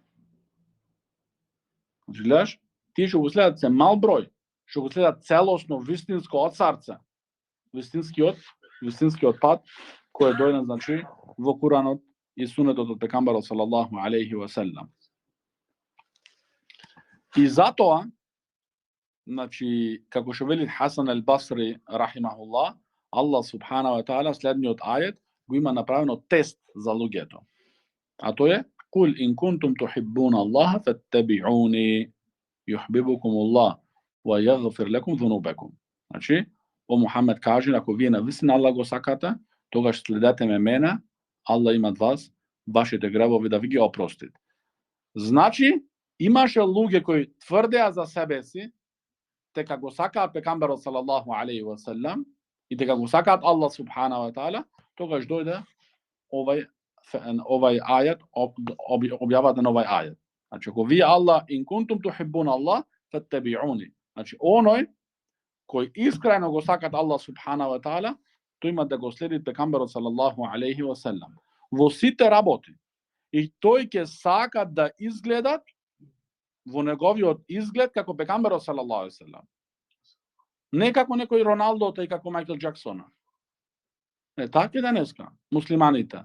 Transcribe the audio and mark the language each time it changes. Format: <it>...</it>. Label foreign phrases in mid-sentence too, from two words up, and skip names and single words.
<mk>Значи, гледаш, тие што го следат се мал број, што го следат целосно, вистинско од срце, вистинскиот пат кој е дојден, значи, во Куранот и Суннетот од пекамберот</mk> <ar>صلى الله عليه وسلم.</ar> <mk>И затоа, значи, како што вели Хасан ал-Басри рахимахуллах, Аллах</mk> <ar>سبحانه وتعالى</ar> <mk>следниот ајет го има направено тест за луѓето. А тоа е:</mk> <ar>"قل إن كنتم تحبون الله فاتبعوني يحببكم الله ويغفر لكم ذنوبكم."</ar> <mk>Значи, о Мухамед каже, ако вие навистина Аллах го сакате, тогаш следете мене, Аллах има од вас вашите гревови да ви ги опрости. Значи, имаше луѓе кои тврдеа за себе си дека го сакаат пекамберот</mk> <ar>صلى الله عليه وسلم</ar> <mk>и дека го сакаат Аллах</mk> <ar>سبحانه وتعالى,</ar> <mk>тогаш дојде овај ајет, објавата на овај ајет. Значи, ако вие Аллах</mk> <ar>إن كنتم تحبون الله فاتبعوني.</ar> <mk>Значи, оној кој искрено го сакат Аллах</mk> <ar>سبحانه وتعالى,</ar> <mk>тој има да го следи пекамберот</mk> <ar>صلى الله عليه وسلم</ar> <mk>во сите работи. И тој ќе сака да изгледат во неговиот изглед како пекамберот</mk> <ar>صلى الله عليه وسلم.</ar> <mk>Не како некој Роналдо и како Мајкл Џаксона. Не, така денеска муслиманите.</mk>